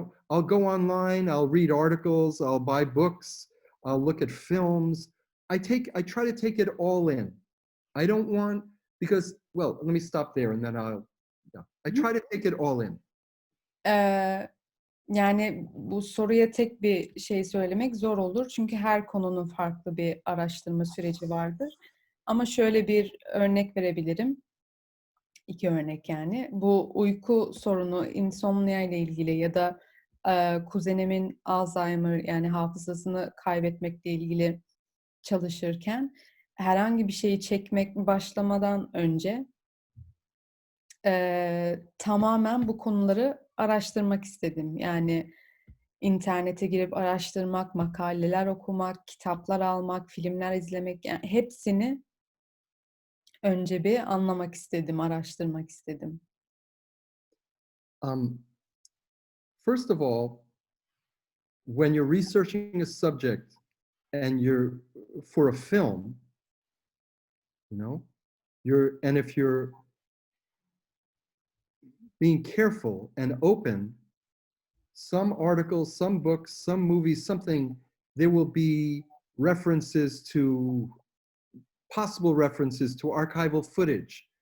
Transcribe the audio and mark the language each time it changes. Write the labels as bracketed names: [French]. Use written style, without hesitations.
[English] I'll go online, I'll read articles, I'll buy books, I'll look at films. I try to take it all in. I don't want, because, well, let me stop there and then I try to take it all in. [Turkish] Yani bu soruya tek bir şey söylemek zor olur. Çünkü her konunun farklı bir araştırma süreci vardır. Ama şöyle bir örnek verebilirim. 2 örnek yani. Bu uyku sorunu, insomnia ile ilgili ya da kuzenimin Alzheimer yani hafızasını kaybetmekle ilgili çalışırken herhangi bir şeyi çekmek başlamadan önce tamamen bu konuları araştırmak istedim. Yani internete girip araştırmak, makaleler okumak, kitaplar almak, filmler izlemek, yani hepsini önce bir anlamak istedim, araştırmak istedim. [English] First of all, when you're researching a subject and you're for a film, if you're being careful and open, some articles, some books, some movies, there will be possible references to archival footage.